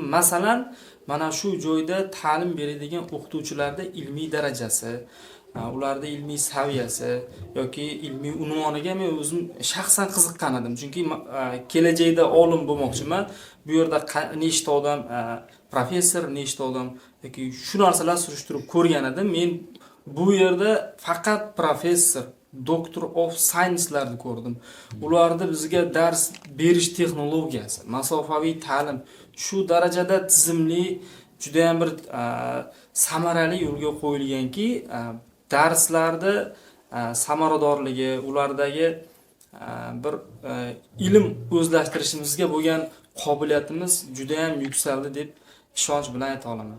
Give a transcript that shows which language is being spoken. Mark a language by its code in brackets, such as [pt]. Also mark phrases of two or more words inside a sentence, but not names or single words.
[uz] Masalan, mana shu joyda ta'lim beradigan o'qituvchilarda ilmiy darajasi, ularda ilmiy saviyasi yoki ilmiy unvoniga men o'zim shaxsan qiziqqan edim. Chunki kelajakda olim bo'lmoqchiman. Bu yerda nechta odam professor, nechta odam yoki shu narsalar surishtirib ko'rgan edim. Men bu yerda faqat professor, [en] Doctor of Science'larni [uz] ko'rdim. Ularda bizga dars berish texnologiyasi, masofaviy ta'lim shu darajada tizimli, juda ham bir samarali yo'lga qo'yilganki, darslarda samaradorligi, ulardagi bir ilm o'zlashtirishimizga bo'lgan qobiliyatimiz juda ham yuksaldi deb ishonch bilan ayta olaman.